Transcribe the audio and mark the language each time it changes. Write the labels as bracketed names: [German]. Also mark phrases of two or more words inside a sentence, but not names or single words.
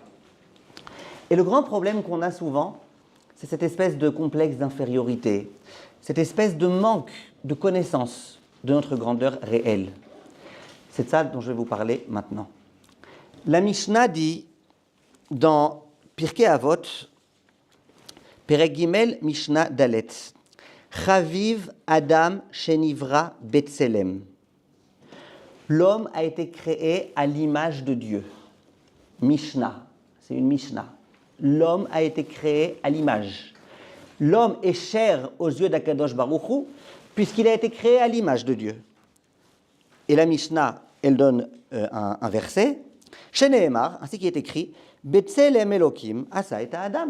[French] Et le grand problème qu'on a souvent, c'est cette espèce de complexe d'infériorité, cette espèce de manque de connaissance de notre grandeur réelle. C'est de ça dont je vais vous parler maintenant. La Mishnah dit dans Pirkei Avot, [Hebrew] פרק גימל, משנה דלת, חביב אדם שנברא בצלם. [French] L'homme a été créé à l'image de Dieu. Mishnah, c'est une Mishnah. L'homme a été créé à l'image. L'homme est cher aux yeux d' [Hebrew] הקדוש ברוך הוא, [French] puisqu'il a été créé à l'image de Dieu. Et la Mishnah, elle donne un verset, Shenehemar, ainsi qu'il est écrit, [Hebrew] בצלם אלוקים, עשה את אדם.